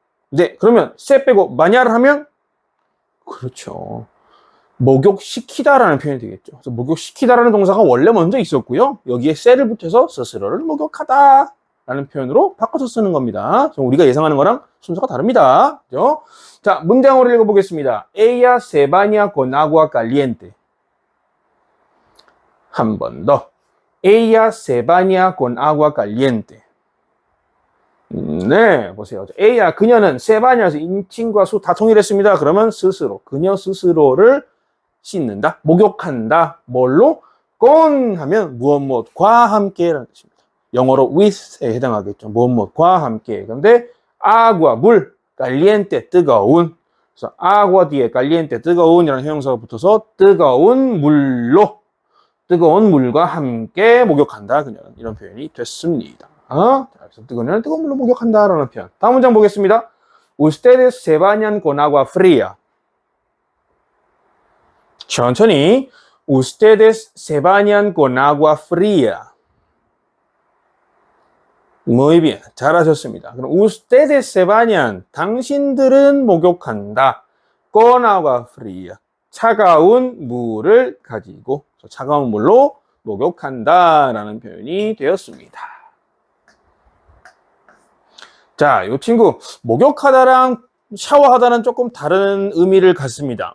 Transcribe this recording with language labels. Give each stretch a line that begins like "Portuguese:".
Korean: 네, 그러면 세 빼고 bañar 하면 그렇죠. 목욕시키다라는 표현이 되겠죠. 그래서 목욕시키다라는 동사가 원래 먼저 있었고요. 여기에 세를 붙여서 스스로를 목욕하다라는 표현으로 바꿔서 쓰는 겁니다. 우리가 예상하는 거랑 순서가 다릅니다. 그렇죠? 자, 문장으로 읽어보겠습니다.
Spanish: Ella se baña con agua caliente.
Korean: 한 번 더.
Spanish: Ella se baña con agua caliente.
Korean: 네, 보세요. A야, 그녀는 세바냐에서 인칭과 수 다 통일했습니다. 그러면 스스로, 그녀 스스로를 씻는다, 목욕한다. 뭘로? con 하면 무엇과 함께라는 뜻입니다. 영어로 with에 해당하겠죠. 무엇과 함께. 그런데 agua, 물, caliente, 뜨거운. 그래서 agua 뒤에 caliente, 뜨거운이라는 형용사가 붙어서 뜨거운 물로, 뜨거운 물과 함께 목욕한다. 그녀는 이런 표현이 됐습니다. 그래서 그녀는 뜨거운 물로 목욕한다라는 표현. 다음 문장 보겠습니다.
Spanish: Ustedes se bañan con agua fría.
Korean: 천천히.
Spanish: Ustedes se bañan con agua fría. Muy bien.
Korean: 잘하셨습니다. 그럼
Spanish: ustedes se bañan.
Korean: 당신들은 목욕한다.
Spanish: con agua fría.
Korean: 차가운 물을 가지고 차가운 물로 목욕한다라는 표현이 되었습니다. 자, 이 친구 목욕하다랑 샤워하다는 조금 다른 의미를 갖습니다.